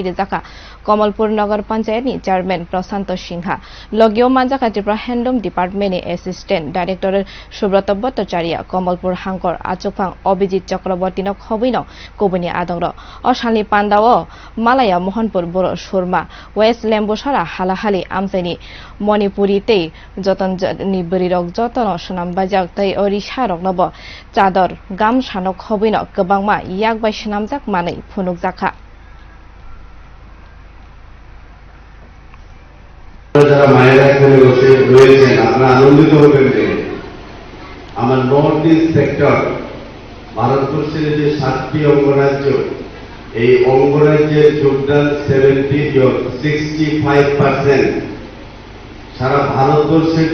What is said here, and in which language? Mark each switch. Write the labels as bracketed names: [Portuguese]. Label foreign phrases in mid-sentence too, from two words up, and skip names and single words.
[Kok Borok] Rizaka, Komolpur Nagar Panchayat Chairman Prasanto Singha, Logio Manjaka Tripura Handloom Department [English] Assistant Director [Kok Borok] Subrata Bhattacharya, Komolpur Hankor, Achupang, Obijit Chakrabortino Khobino, Kobuni Adongro, Oshali Pandao, Malaya Mohanpur Boro Shurma, West Lembushara, Halahali Amseni, Monipuri Te, Joton Niburirok Joton, Shanam Bajak, Te Orisha. Nabo Chador Gam Shanok Hobino Gabangma Yak by Shanamjak Mani Punukzaka [Bangla] আমার [English] North East sector [Bangla] ভারতবর্ষের যে 7টি অঙ্গরাজ্য এই অঙ্গরাজ্যের যোগদান 65% সারা ভারতবর্ষের